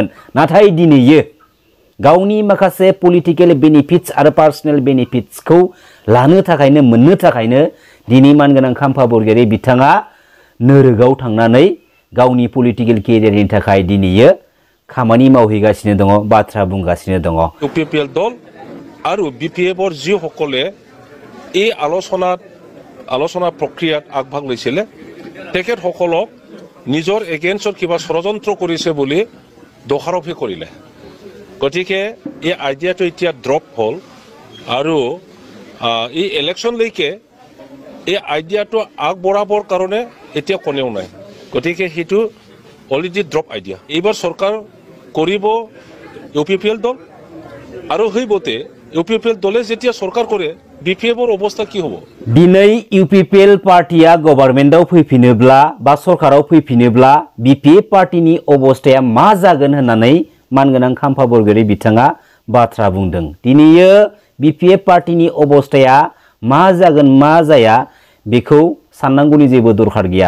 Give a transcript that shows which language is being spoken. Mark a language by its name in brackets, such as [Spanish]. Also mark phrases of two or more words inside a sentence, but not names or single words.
[Bodo] नाथाय दिनैयो गावनि माखासे [English] political benefits [Bodo] आरो पार्सनेल बेनिफिट्सखौ लानो थाखायनो मोननो थाखायनो दिनै मानगोनां खाम्फा बरगयारी बिथाङा नोरोगाव थांनानै गावनि [English] political career [Bodo] थाखाय दिनैयो खामानि मावहैगासिनो दङ, बाथ्रा बुंगासिनो दङ। [Assamese] यूपीपीएल दल আৰু বিপিএফৰ যিসকলে এই আলোচনা প্ৰক্ৰিয়াত আগভাগ লৈছিলে তেখেতসকলক নিজৰ এগেইনষ্টত কিবা ষড়যন্ত্ৰ কৰিছে বুলি দোষাৰোপহে কৰিলে। গতিকে এই আইডিয়াটো এতিয়া ড্ৰপ হ'ল আৰু এই ইলেকশ্যনলৈকে এই আইডিয়াটো আগবঢ়াবৰ কাৰণে এতিয়া কোনেও নাই। গতিকে সেইটো [English] already drop idea. [Assamese] এইবাৰ চৰকাৰ কৰিব ইউপিপিএল দল আৰু সেইমতে ইউপিপিএল দলে যেতিয়া সরকার করে বিপিএফর অবস্থা কি হবো? [Bodo] দিनै ইউপিপিএল पार्टिया गभर्नमेन्टआव फैफिनोब्ला बा सरकाराव फैफिनोब्ला बिपिएफ पार्टिनि अबस्थाया मा जागोन होननानै मानगोनां खाम्फा बरगयारी बिथाङा बाथ्रा बुंदों। दिनैयो बिपिएफ पार्टिनि अबस्थाया मा जागोन मा जाया बेखौ साननांगौनि जेबो दरखार गैया।